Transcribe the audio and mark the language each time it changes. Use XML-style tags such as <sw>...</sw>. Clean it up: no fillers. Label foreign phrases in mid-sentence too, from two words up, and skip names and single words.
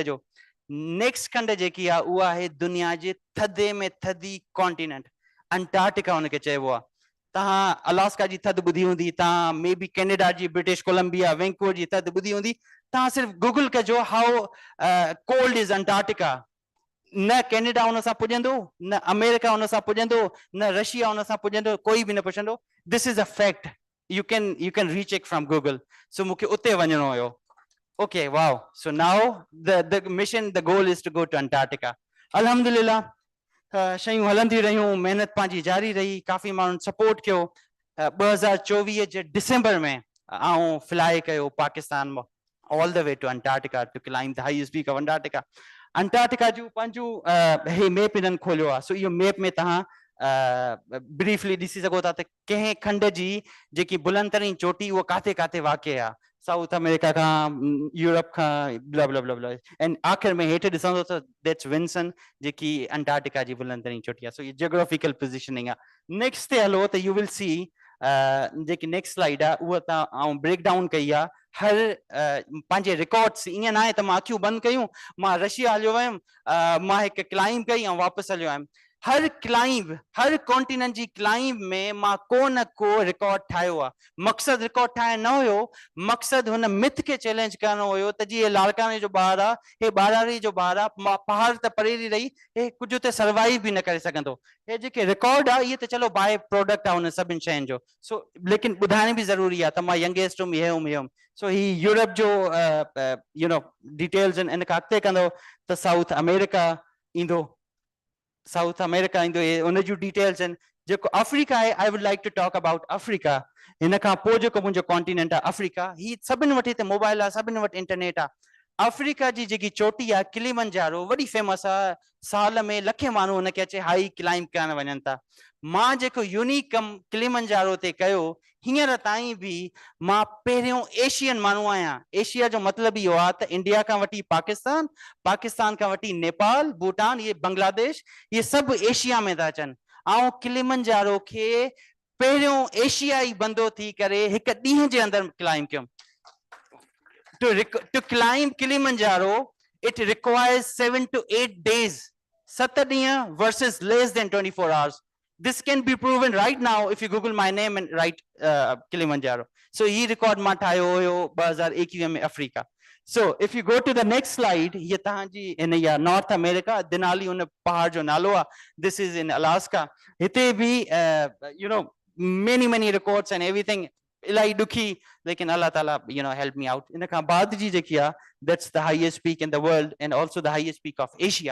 <sd>खंड जेकी आहे उहा आहे दुनिया जे थधे में थधी कॉन्टिनेंट अंटार्कटिका उनखे चइबो आहे तव्हां अलास्का जी थधि ॿुधी हूंदी तव्हां मे बी कैनेडा जी ब्रिटिश कोलंबिया वैंकूवर जी थधि ॿुधी हूंदी तव्हां सिर्फ़ु गूगल कजो</sd> <en>how cold is Antarctica</en> <sd>न कैनेडा उन सां पुॼंदो न अमेरिका उन सां पुॼंदो न रशिया उन सां पुॼंदो कोई बि न पुछंदो</sd> <en>this is a fact you can recheck from Google</en> <sd>सो मूंखे उते वञिणो हुयो</sd> <en>Okay, wow. So now the mission, the goal is to go to Antarctica. Alhamdulillah,</en> <sd>शयूं हलंदी रहियूं महिनत पंहिंजी जारी रही काफ़ी माण्हुनि सपोर्ट कयो 2024 जे डिसेंबर में आउं फ्लाई कयो पाकिस्तान मां</sd> <en>all the way to Antarctica to climb the highest peak of Antarctica</en> <sd>जूं पंहिंजूं हे मैप इन्हनि खोलियो आहे सो इहो मैप में तव्हां ब्रीफली ॾिसी सघो था त कंहिं खंड जी जेकी बुलंदतरीन चोटी उहा काथे काथे वाक़ आहे साउथ अमेरिका खां यूरोप खां ब्ला ब्ला ब्ला ब्ला ऐं आख़िर में हेठि ॾिसंदो त दैट्स विंसन जेकी अंटार्कटिका जी बुलंदतरीन चोटी आहे सो ये</sd> <en>geographical positioning</en> <sd>आहे नेक्स्ट ते हलो त</sd> <en>you will see</en> <sd>जेकी नेक्स्ट स्लाइड आहे उहा तव्हां</sd> <en>break down</en> <sd>कई आहे हर पंहिंजे रिकॉर्ड्स ईअं न आहे त मां अखियूं बंदि कयूं मां रशिया हलियो वियुमि मां हिकु क्लाइंब कई ऐं वापसि हलियो आयुमि हर क्लाइंब हर कॉन्टिनेंट जी क्लाइंब में मां को न को रिकॉर्ड ठाहियो आहे मक़सदु रिकॉर्ड ठाहिण न हुयो मक़सदु हुन मिथ खे चैलेंज करणो हुयो त जीअं लाड़काने जो ॿारु आहे हे ॿाराड़ी जो ॿारु आहे मां पहाड़ त परेरी रही हे कुझु उते सर्वाइव बि न करे सघंदो हे जेके रिकॉर्ड आहे इहे त चलो</sd> <en>by-product</en> <sd>आहे हुन सभिनि शयुनि जो सो लेकिन ॿुधाइण बि ज़रूरी आहे त मां यंगेस्ट हुउमि हे हुउमि सो ही यूरोप जो</sd> <en>you know details</en> <sd>इन खां अॻिते कंदो त साउथ अमेरिका ईंदो साउथ अमेरिका ईंदो उन जूं डिटेल्स आहिनि जेको अफ्रीका आहे</sd> <en>I would like to talk about Africa</en> <sd>हिन खां पोइ जेको मुंहिंजो कॉन्टिनेंट आहे अफ्रीका ही सभिनि वटि हिते मोबाइल आहे सभिनि वटि इंटरनेट आहे अफ्रीका जी जेकी चोटी आहे किलिमंजारो वॾी फेमस आहे साल में लखे माण्हू हुनखे अचे हाई क्लाइंब करण वञनि था मां जेको यूनिक कमु किलिमंजारो ते कयो हींअर ताईं बि मां पहिरियों एशियन माण्हू आहियां एशिया जो मतिलबु इहो आहे त इंडिया खां वठी पाकिस्तान पाकिस्तान खां वठी नेपाल भूटान इहे बांग्लादेश इहे सभु एशिया में था अचनि ऐं किलिमंजारो खे पहिरियों एशियाई बंदो थी करे हिकु ॾींहं जे अंदरि क्लाइंब कयुमि</sd> <en>to climb Kilimanjaro, it requires 7 to 8 days. 7</en> <sd>ॾींहं</sd> <en>versus less than 24 hours. This can be proven right now if you Google my name and write Kilimanjaro.</en> <sd>सो हे रिकॉर्ड मां ठाहियो हुयो 2021 में अफ्रीका.</sd> <en>So if you go to the next slide,</en> <sd>ये तव्हांजी इन या नॉर्थ अमेरिका दिनाली उन पहाड़ जो नालो आहे.</sd> <en>This is in Alaska.</en> <sd>हिते बि</sd> <en>you know many records and everything.</en> <sd>इलाही ॾुखी लेकिन अल्लाह ताला</sd> <en>you know help me out</en> <sd>इन खां बाद जी जेकी आहे</sd> <en>that's the highest peak in the world and also the highest peak of Asia.</en>